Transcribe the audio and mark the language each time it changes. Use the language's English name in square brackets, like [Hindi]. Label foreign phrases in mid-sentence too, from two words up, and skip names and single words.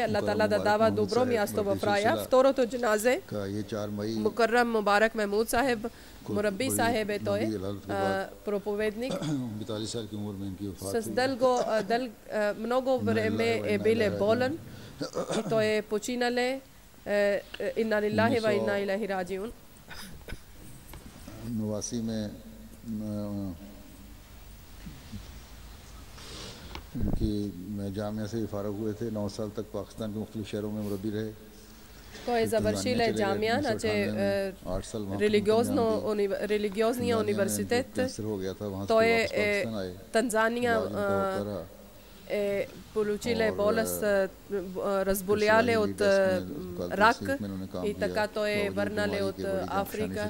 [Bulgarian] Аллах Таала да дава добро място в рая. Второто джаназе Мукаррам Мубарак Мехмуд Сахиб, Мурабби Сахиб е той, проповедник. С много време е бил болен и той е починал. [Arabic] إنا لله وإنا إليه راجعون. [Urdu] ان کی جامعہ سے بھی فارغ ہوئے تھے. 9 سال تک پاکستان کے مختلف شہروں میں مربی رہے. [Bulgarian] Той завършил джамия, значи религиозния университет. Той е Танзания е получил болест, разболяле от рак и така той е върнал от Африка.